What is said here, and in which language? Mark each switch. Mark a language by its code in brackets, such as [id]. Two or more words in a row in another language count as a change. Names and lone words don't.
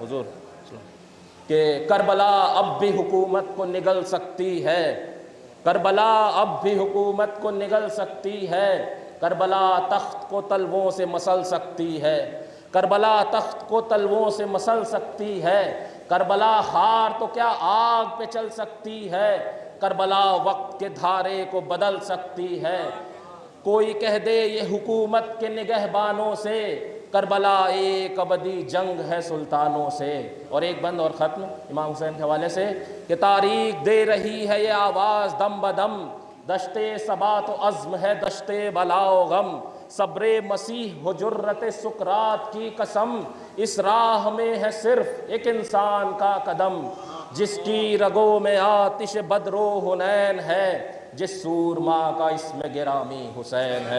[ur] حضور کہ کربلا اب بھی حکومت کو نگل سکتی ہے، کربلا اب بھی حکومت کو نگل سکتی ہے، کربلا تخت کو تلووں سے مسل سکتی ہے، کربلا تخت کو تلووں سے مسل سکتی ہے، کربلا ہار تو کیا آگ پہ چل سکتی ہے، کربلا وقت کے دھارے کو بدل سکتی ہے. کوئی کہہ دے یہ حکومت کے نگہبانوں سے، کربلا ایک ابدی جنگ ہے سلطانوں سے. اور ایک بند اور ختم امام حسین کے حوالے سے کہ تاریخ دے رہی ہے یہ آواز دم بدم، دشتے ثبات و عزم ہے دشتے بلا و غم، صبر مسیح و جرت سقراط کی قسم، اس راہ میں ہے صرف ایک انسان کا قدم، جس کی رگوں میں آتش بدر و حنین ہے، جس سورما کا اسم گرامی حسین ہے۔